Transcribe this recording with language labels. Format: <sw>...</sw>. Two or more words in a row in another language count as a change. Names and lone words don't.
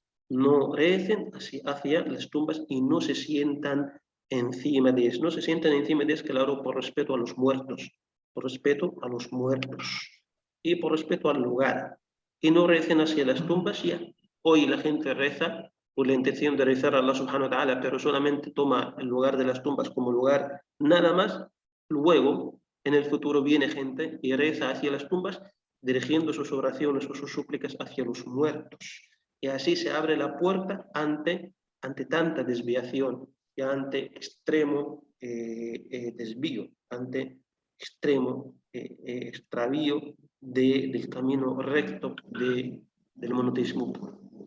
<es>No recen hacia las tumbas y no se sientan encima de ellas. No se sientan encima de ellas, claro, por respeto a los muertos. Por respeto a los muertos. Y por respeto al lugar. Y no recen hacia las tumbas ya. Hoy la gente reza por la intención de rezar a Allah</es> <ar>سبحانه وتعالى,</ar> <es>pero solamente toma el lugar de las tumbas como lugar nada más. Luego, en el futuro viene gente y reza hacia las tumbas, dirigiendo sus oraciones o sus súplicas hacia los muertos. Y así se abre la puerta ante tanta desviación y ante extremo desvío, ante extremo extravío del camino recto del monoteísmo puro.</es>